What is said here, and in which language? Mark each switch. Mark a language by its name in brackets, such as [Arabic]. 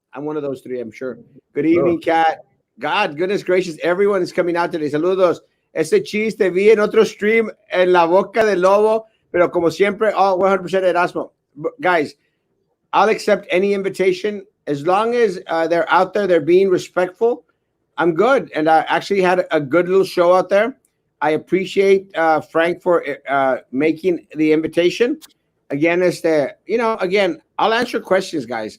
[English] I'm one of those three, I'm sure. Good evening, Kat. God, goodness gracious, everyone is coming out today. [Spanish] Saludos. Ese chiste vi en otro stream en la boca del lobo, pero como siempre, [English] all 100% [Spanish] Erasmo. [English] Guys, I'll accept any invitation as long as they're out there, they're being respectful. I'm good. And I actually had a good little show out there. I appreciate Frank for making the invitation. Again, again, I'll answer questions, guys.